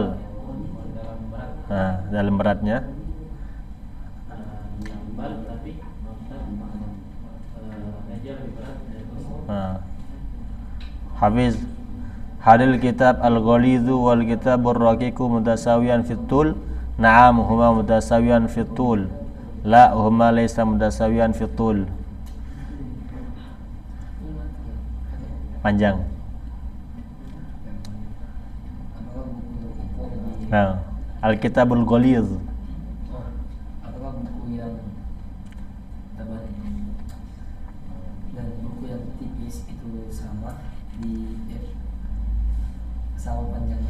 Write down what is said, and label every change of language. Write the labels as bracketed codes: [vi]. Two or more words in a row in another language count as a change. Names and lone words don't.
[ms] Dalam berat Nah, dalam beratnya. tebal, tapi maktab meja lebih berat dari kursi. Nah. Hafiz, [ar] هل الكتاب الغليظ والكتاب الرقيق متساويان في الطول. نعم، هما متساويان في الطول. لا، هما ليسا متساويان في الطول. [ms] Panjang. Apakah buku [ar] Nah, الكتاب الغليظ. [ms] apakah buku yang tebal dan buku yang tipis itu sama di sama panjangnya?